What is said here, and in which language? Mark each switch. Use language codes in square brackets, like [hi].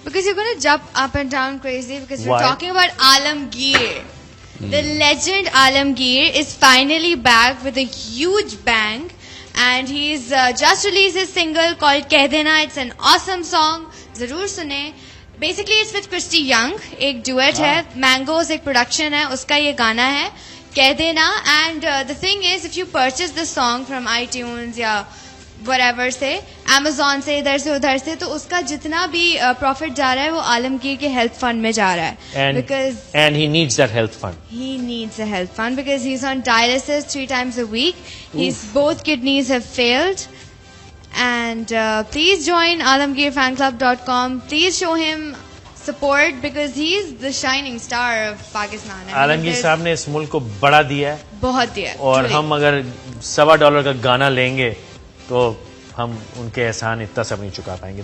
[en] Because you're going to jump up and down crazy because Why? we're talking about Alamgir. The legend Alamgir is finally back with a huge bang and he's just released his single called Keh Dena. It's an awesome song. [ur] Zarur sune. [en] Basically it's with Christy Young. [ur] ایک ڈویٹ ہے, Mangoes ایک production ہے, اس کا یہ گانا ہے کہہ دینا. And [en] the thing is if you purchase the song from iTunes [ur] یا whatever سے, Amazon سے, ادھر سے ادھر سے, تو اس کا جتنا بھی پروفٹ جا رہا ہے وہ عالمگیر کے ہیلتھ فنڈ میں جا رہا ہے. [en] And he needs that health fund. He needs a health fund because he's on dialysis 3 times a week. His both kidneys have failed. And please join alamgirfanclub.com. Please show him support because he is the shining star of Pakistan. [ur] عالمگیر صاحب نے اس ملک کو بڑا دیا ہے, بہت دیا. اور ہم اگر $1.25 کا گانا لیں گے تو ہم ان کے احسان اتنا سب نہیں چکا پائیں گے.